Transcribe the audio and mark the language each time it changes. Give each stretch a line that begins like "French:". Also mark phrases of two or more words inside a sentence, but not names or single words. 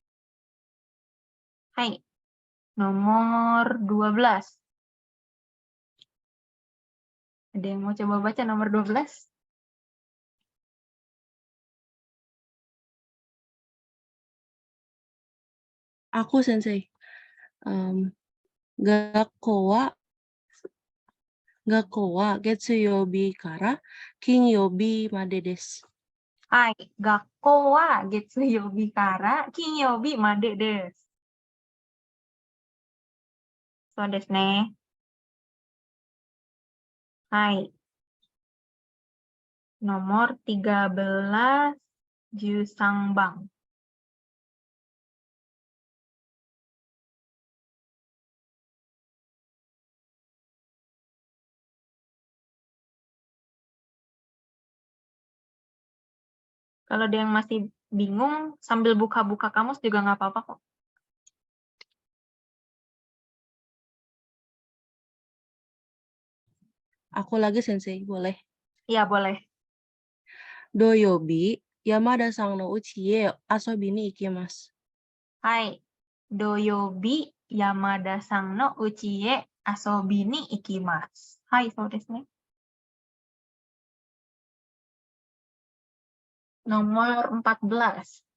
Indonesian: Hai, nomor 12. Ada yang mau coba baca nomor 12? Aku, Sensei.
Japanese: 学校は月曜日から金曜日までです. はい、学校は月曜日から金曜日までです. そうですね。はい.
Indonesian: Nomor 13, Jusangbang. Kalau ada yang masih bingung, sambil buka-buka kamus juga nggak apa-apa kok. Aku lagi, Sensei, boleh. Iya, boleh.
Japanese: 土曜日、山田さんの家へ遊びに行きます. はい. 土曜日山田さんの家へ遊びに行きます. はい、そうですね.
Indonesian: Nomor 14.